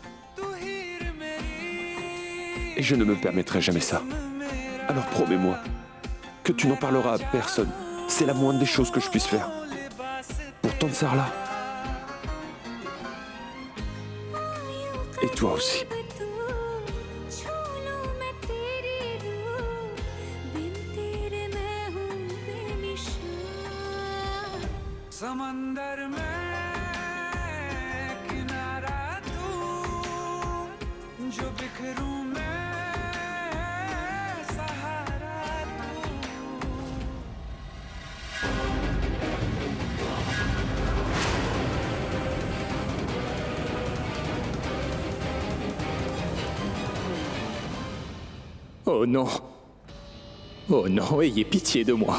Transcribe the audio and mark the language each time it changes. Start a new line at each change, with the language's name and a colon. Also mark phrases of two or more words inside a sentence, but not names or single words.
French: Et je ne me permettrai jamais ça. Alors promets-moi que tu n'en parleras à personne. C'est la moindre des choses que je puisse faire. Pour tante Sarla. Et toi aussi.
Hindi: समंदर में किनारा तू जो बिखरूं मैं सहारा तू
French: Oh non. Oh non, ayez pitié de moi.